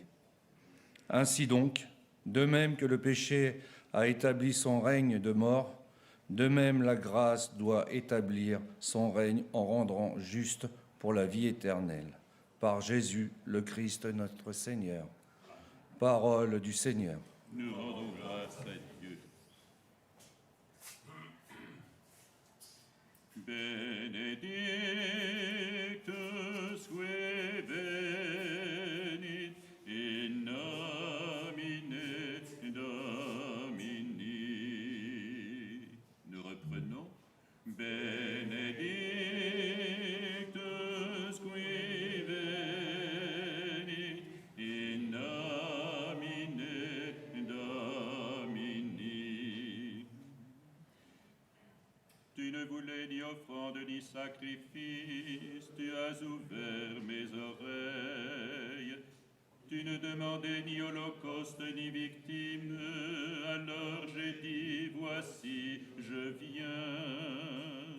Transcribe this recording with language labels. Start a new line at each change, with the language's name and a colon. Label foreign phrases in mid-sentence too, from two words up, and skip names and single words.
French: Ainsi donc, de même que le péché a établi son règne de mort, de même la grâce doit établir son règne en rendant juste pour la vie éternelle. Par Jésus le Christ notre Seigneur. Parole du Seigneur. Nous rendons grâce à Dieu.
Latin: Benedictus qui venit in nomine Domini.
French: Nous reprenons.
Latin: Benedictus qui venit in nomine Domini.
French: Tu ne voulais ni offrande ni sacrifice, tu as ouvert mes oreilles. Tu ne demandais ni holocauste ni victime, alors j'ai dit, voici, je viens.